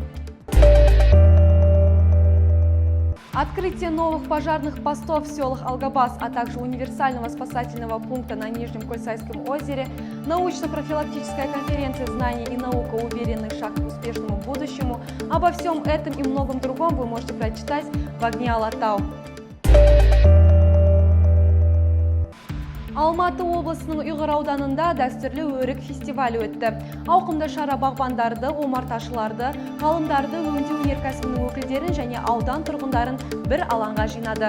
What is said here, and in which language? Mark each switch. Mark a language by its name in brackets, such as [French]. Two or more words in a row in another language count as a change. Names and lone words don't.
[Russian] Открытие новых пожарных постов в селах Алгабас, а также универсального спасательного пункта на Нижнем Кольцайском озере, научно-профилактическая конференция «Знаний и наука. Уверенный шаг к успешному будущему». Обо всем этом и многом другом вы можете прочитать в «Агни Алатау». [Kazakh] Алматы облысының Ұйғыр ауданында дәстүрлі өрік фестивалі өтті. Ауқымды шара бағбандарды, омарташыларды, ғалымдарды, өңдеу өнеркәсібінің өкілдерін және аудан тұрғындарын бір алаңға жинады.